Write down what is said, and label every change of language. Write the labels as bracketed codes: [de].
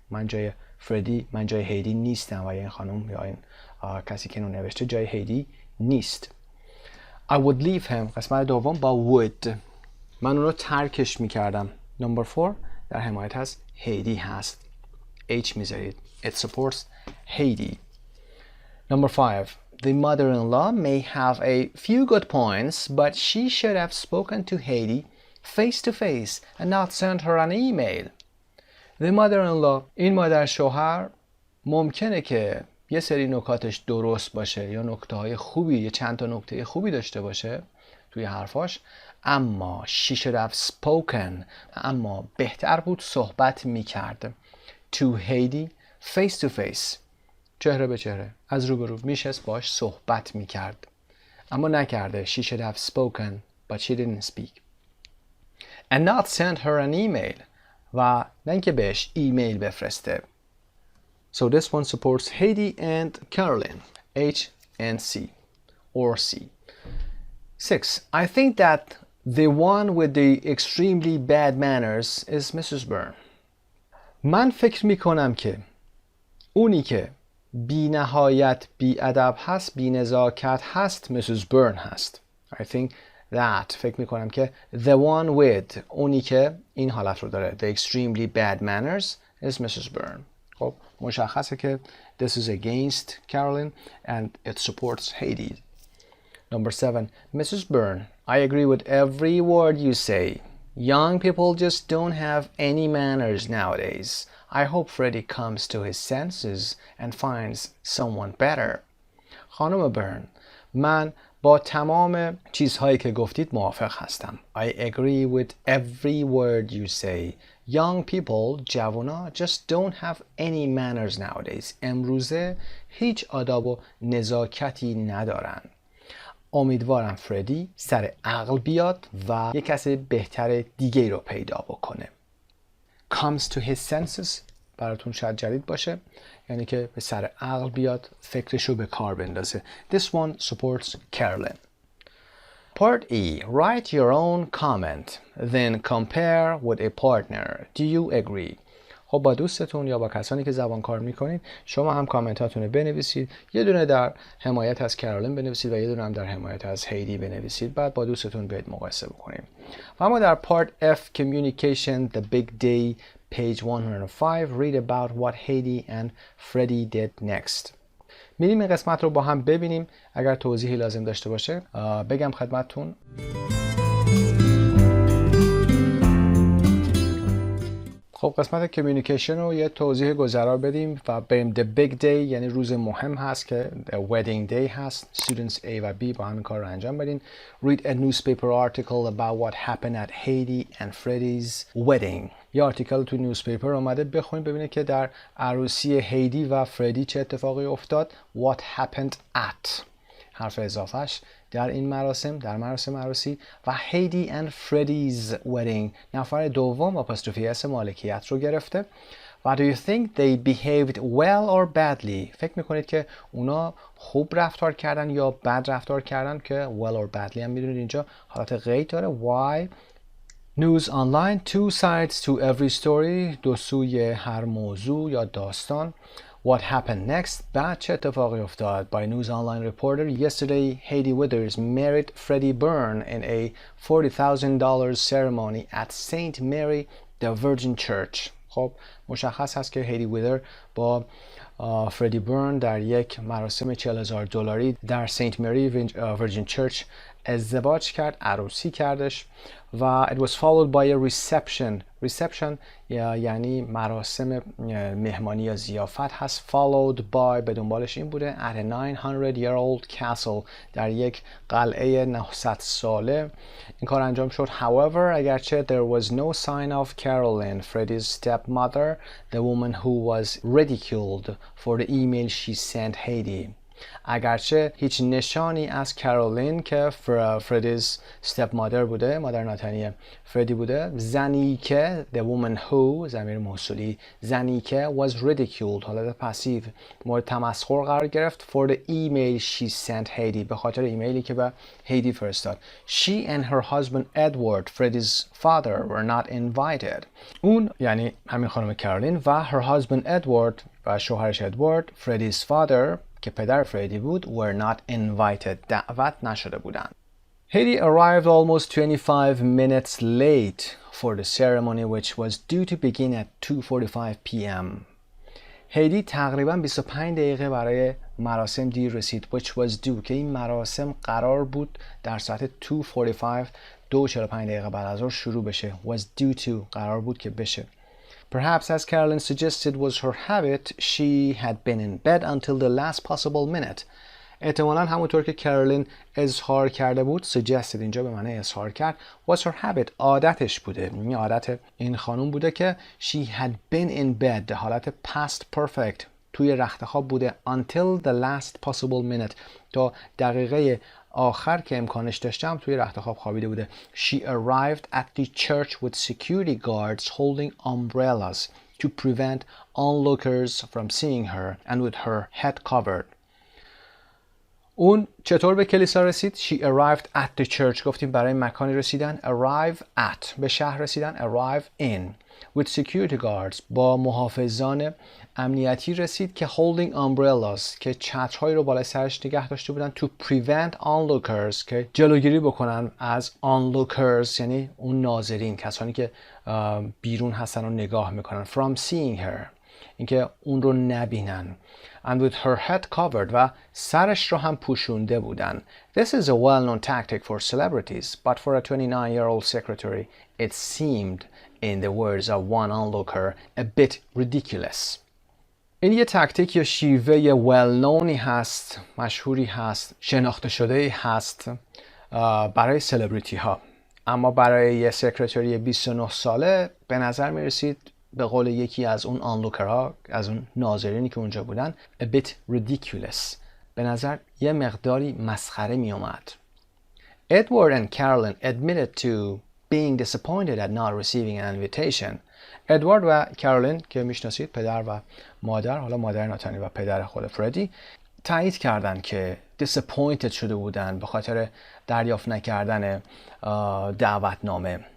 [fa] من جای فردی من جای هیدی نیستم و این خانم یا این کسی که اون نوشته جای هیدی نیست. [en] I would leave him. [fa] قسمت دوم با would. من اون رو ترکش میکردم. [en] Number 4 [fa] در حمایت هست هیدی هست. [en] H [fa] میذارید. [en] It supports Haiti. Number 5. The mother-in-law may have a few good points, but she should have spoken to Haiti face to face and not sent her an email. The mother-in-law [fa] این مادر شوهر ممکنه که یه سری نکاتش درست باشه یا نکته‌های خوبی یا چند تا نکته خوبی داشته باشه توی حرفاش، اما [en] she should have spoken [fa] اما بهتر بود صحبت میکرد [en] to Haiti face to face [fa] چهره به چهره از روبرو میشست باش صحبت میکرد اما نکرده. [en] She should have spoken but she didn't speak and not send her an email [fa] و نه اینکه بهش ایمیل بفرسته. [en] So this one supports Haiti and Caroline. H and C or C. 6. I think that the one with the extremely bad manners is Mrs. Byrne. [fa] من فکر میکنم که اونی که بی نهایت بی ادب هست بی نزاکت هست Mrs. Byrne هست. [en] I think that [fa] فکر میکنم که [en] the one with [fa] اونی که این حالت رو داره [en] the extremely bad manners is Mrs. Byrne. [fa] خب مشخصه که [en] this is against Carolyn and it supports Hades. Number 7. Mrs. Byrne, I agree with every word you say. Young people just don't have any manners nowadays. I hope Freddie comes to his senses and finds someone better. [fa] خانم برن، من با تمام چیزهایی که گفتید موافق هستم. [en] I agree with every word you say. Young people, [fa] جوانا, [en] just don't have any manners nowadays. [fa] امروزه هیچ آداب و نزاکتی ندارن. امیدوارم فردی سر عقل بیاد و یک کس بهتر دیگه رو پیدا بکنه. [en] Comes to his senses [fa] براتون شاید جدید باشه، یعنی که به سر عقل بیاد، فکرشو به کار بندازه. [en] This one supports Carolyn. Part E. Write your own comment. Then compare with a partner. Do you agree? [fa] خب با دوستتون یا با کسانی که زبان کار میکنید شما هم کامنتاتون رو بنویسید. یه دونه در حمایت از کارولین بنویسید و یه دونه هم در حمایت از هیدی بنویسید. بعد با دوستتون بیاید مقایسه بکنیم. و اما در [en] Part F Communication The Big Day Page 105 Read about what Heidi and Freddie did next. [fa] میریم این قسمت رو با هم ببینیم. اگر توضیحی لازم داشته باشه بگم خدمتتون. خب قسمت کمیونیکیشن رو یه توضیح گذرا بدیم و بریم. [en] The big day [fa] یعنی روز مهم هست که [en] wedding day [fa] هست. Students A و B با همین کار رو انجام بدین. [en] Read a newspaper article about what happened at Heidi and Freddie's wedding. [fa] یه آرتیکل تو نیوزپیپر اومده، بخونید ببینید که در عروسی هیدی و فردی چه اتفاقی افتاد. [en] What happened at [fa] حرف اضافهش در این مراسم، در مراسم عروسی. و هیدی [en] and Freddie's wedding [fa] نفر دوم آپوستروفی اس مالکیت رو گرفته. و [en] do you think they behaved well or badly؟ [fa] فکر میکنید که اونا خوب رفتار کردن یا بد رفتار کردن؟ که [en] well or badly [fa] هم میدونید اینجا حالت قید داره. [en] why News online, two sides to every story. [fa] دو سوی هر موضوع یا داستان. [en] What happened next? [fa] بعد چه اتفاقی افتاد؟ [en] By News Online reporter, yesterday Heidi Withers married Freddie Byrne in a $40,000 ceremony at St. Mary the Virgin Church. [fa] خب مشخص هست که هیدی ویدر با فردی برن در یک مراسم $40,000 در سنت مری ویرجین چرچ ازدواج کرد، عروسی کردش. و [en] it was followed by a reception [fa] یعنی مراسم مهمانی یا ضیافت هست. [en] followed by [fa] به دنبالش این بوده [en] at a 900-year-old castle [fa] در یک قلعه 900 ساله این کار انجام شد. [en] however اگرچه there was no sign of Carolyn, Freddie's stepmother, the woman who was ridiculed for the email she sent Heidi. [fa] اگرچه هیچ نشانی از کارولین که فردیز step mother بوده، مادر ناتنی فردی بوده، زنی که [en] the woman who [fa] ضمیر موصولی زنی که [en] was ridiculed [fa] حالت پسیو مورد تمسخر قرار گرفت [en] for the email she sent Heidi [fa] به خاطر ایمیلی که به هیدی فرستاد. [en] she and her husband Edward, Freddie's father, were not invited. [fa] اون یعنی همین خانم کارولین و [en] her husband Edward [fa] و شوهرش ادوارد Freddie's father که پدر فردی بود [en] were not invited [fa] دعوت نشده بودند. [en] Heidi arrived almost 25 minutes late for the ceremony which was due to begin at 2:45 p.m. [fa] هیدی تقریباً 25 دقیقه برای مراسم دیر رسید [en] which was due [fa] که این مراسم قرار بود در ساعت 2:45 دقیقه بعد از ظهر شروع بشه. [en] was due to [fa] قرار بود که بشه. [en] Perhaps, as Carolyn suggested was her habit, she had been in bed until the last possible minute. [fa] احتمالاً همونطور که کارولین اظهار کرده بود، suggested اینجا به معنی اظهار کرد، [en] was her habit [fa] عادتش بوده. این عادت این خانم بوده که [en] she had been in bed [fa] حالت past perfect توی رخت خواب بوده [en] until the last possible minute [fa] تا دقیقه آخر که امکانش داشتم توی رخت خواب خوابیده بوده. [en] She arrived at the church with security guards holding umbrellas to prevent onlookers from seeing her and with her head covered. [fa] اون چطور به کلیسا رسید؟ [en] She arrived at the church. [fa] گفتیم برای مکانی رسیدن arrive at. به شهر رسیدن arrive in. [en] With security guards. [fa] با محافظان امنیتی رسید که [en] holding umbrellas. [fa] که چترهایی رو بالای سرش نگه داشته بودن [en] to prevent onlookers. [fa] که جلوگیری بکنن از onlookers یعنی اون ناظرین، کسانی که بیرون هستن و نگاه میکنن. [en] From seeing her. [fa] اینکه اون رو نبینن. [en] And with her head covered. [fa] و سرش رو هم پوشونده بودن. [en] This is a well-known tactic for celebrities, but for a 29-year-old secretary, it seemed, in the words of one onlooker, a bit ridiculous. [fa] این یه تاکتیک یا شیوه well-knownی هست، مشهوری هست، شناخته شده هست برای سلبریتی ها. اما برای یه سکرتری 29 ساله به نظر می رسید، به قول یکی از اون آنلوکرها، از اون ناظرینی که اونجا بودن، [en] a bit ridiculous. [fa] به نظر یه مقداری مسخره می اومد. [en] Edward and Carolyn admitted to being disappointed at not receiving an invitation. [fa] ادوارد و کارولین که میشناسید، پدر و مادر، حالا مادر ناتانی و پدر خود فردی، تایید کردن که disappointed شده بودن به خاطر دریافت نکردن دعوتنامه.